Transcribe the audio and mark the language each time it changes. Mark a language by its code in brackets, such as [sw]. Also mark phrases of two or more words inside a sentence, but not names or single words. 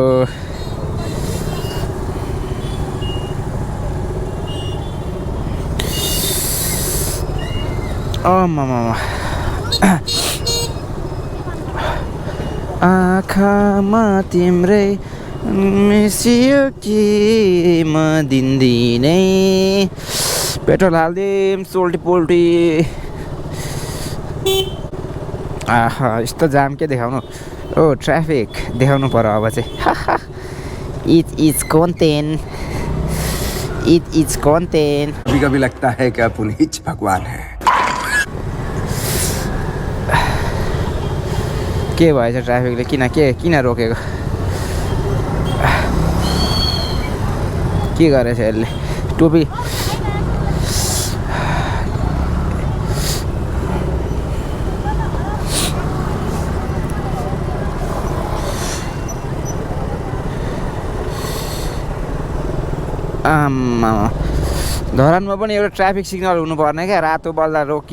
[ne] आमामा आँखामा तिम्रै मिसियो कि म दिनदिनै पेट्रोल हालिदिउँ सोल्टी पोल्टी आहा यस्तो जाम के देखाउनु ओ ट्राफिक देखाउनु पर्यो अब चाहिँ [en] it is content [hi] कभी कभी लगता है कि पुनीत भगवान है [ne] के भएछ ट्राफिकले किन रोकेको के गरेछ यसले टोपी आम्मा धरानमा पनि एउटा ट्राफिक सिग्नल हुनुपर्ने क्या रातो बल्दा